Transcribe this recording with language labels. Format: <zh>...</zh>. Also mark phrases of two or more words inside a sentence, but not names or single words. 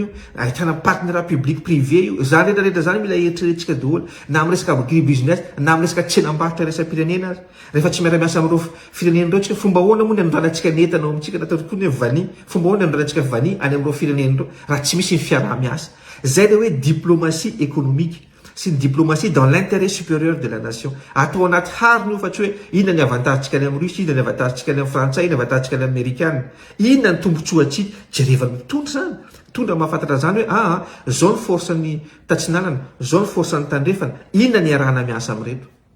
<mg>io ahitana</mg> <fr>partenariat public privé</fr> <mg>io zany rehetrarehetra zany mila eritreretintsika daholo na amin'ny resaka</mg> <en>agri business</en> <mg>na amin'ny resaka tsenam-barotra resa-pirenena azy rehefa tsy miara-miasa amin'ireo firenena reo tsika fomba ahoana moa ny anondranatsika netana ao amintsika natao tokoa ny hoe vani fomba ahoana ny anondranatsika vani any amin'ireo firenena reo raha tsy misy ny fiaraha-miasa zay le hoe</mg> <fr>diplomatie économique</fr> <mg>sy ny</mg> <fr>diplomatie dans l'intérêt supérieur de la nation</fr> <mg>atao anaty hariny io fa tsy hoe inona ny avantagentsika any amin'ny Russie, inona ny avantagentsika any amin'ny frantsay, inona ny avantagentsika any amin'ny amerikana, inona ny tombotsoatsika jerevany mitondra zany tondra mahafantatra zany hoe zao ny force ny tatsinalana, zao ny force ny tandrefana, inona ny arahana miasa amin'reto.</mg>